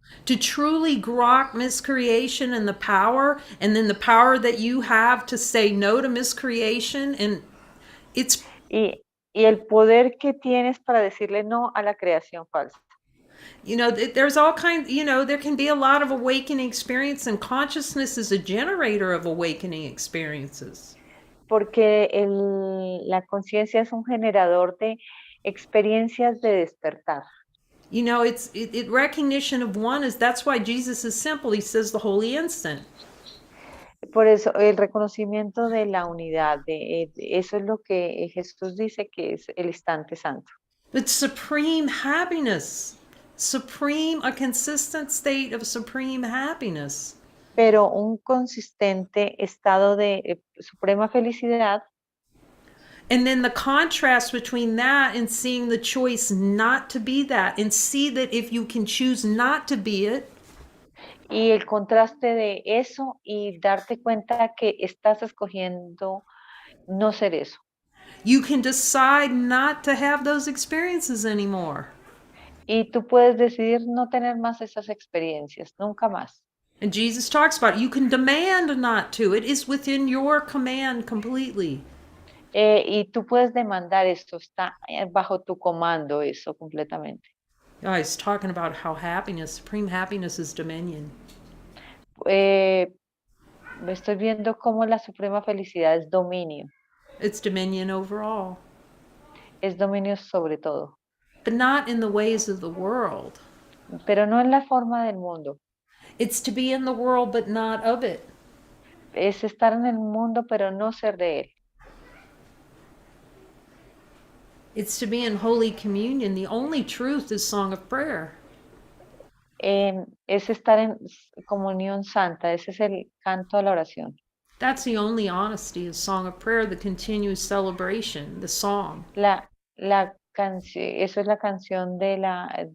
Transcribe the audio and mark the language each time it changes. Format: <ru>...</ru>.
<en>To truly grok miscreation and the power, and then the power that you have to say no to miscreation, and it's,</en> <es>y el poder que tienes para decirle no a la creación falsa.</es> <en>there's all kinds, there can be a lot of awakening experience, and consciousness is a generator of awakening experiences.</en> <es>Porque la conciencia es un generador de experiencias de despertar.</es> <en>It's recognition of one is, that's why Jesus is simple. He says the holy instant.</en> <es>Por eso el reconocimiento de la unidad, eso es lo que Jesús dice que es el instante santo.</es> <en>It's supreme happiness. A consistent state of supreme happiness.</en> <es>Pero un consistente estado de suprema felicidad.</es> <en>And then the contrast between that and seeing the choice not to be that, and see that if you can choose not to be it,</en> <es>Y el contraste de eso y darte cuenta que estás escogiendo no ser eso.</es> <en>you can decide not to have those experiences anymore.</en> <es>Y tú puedes decidir no tener más esas experiencias, nunca más.</es> <en>And Jesus talks about it. You can demand not to. It is within your command completely.</en> <es>Y tú puedes demandar esto, está bajo tu comando eso completamente.</es> <en>He's talking about how supreme happiness is dominion.</en> <es>Estoy viendo cómo la suprema felicidad es dominio.</es> <en>It's dominion over all.</en> <es>Es dominio sobre todo.</es> <en>But not in the ways of the world.</en> <es>Pero no en la forma del mundo.</es> <en>It's to be in the world but not of it.</en> <es>Es estar en el mundo pero no ser de él.</es> <en>It's to be in Holy Communion. The only truth is song of prayer.</en> <es>Es estar en comunión santa. Ese es el canto a la oración.</es> <en>That's the only honesty is song of prayer, the continuous celebration, the song.</en> <es>La canción, eso es la canción de la</es>